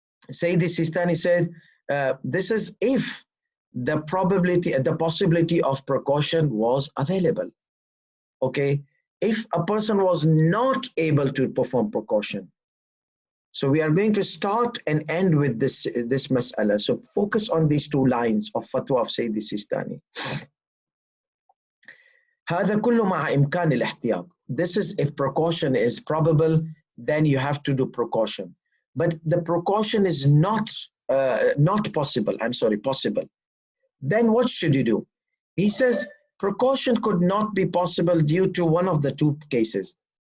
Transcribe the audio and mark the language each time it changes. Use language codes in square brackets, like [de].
[en] Sayyid Sistani says, this is if the possibility of precaution was available. Okay, if a person was not able to perform precaution. So we are going to start and end with this mas'ala. So focus on these two lines of fatwa of Sayyid Sistani. [ar] هذا كله مع إمكان الاحتياط. [en] This is if precaution is probable, then you have to do precaution. But the precaution is not possible. Possible. Then what should you do? He says precaution could not be possible due to one of the two cases.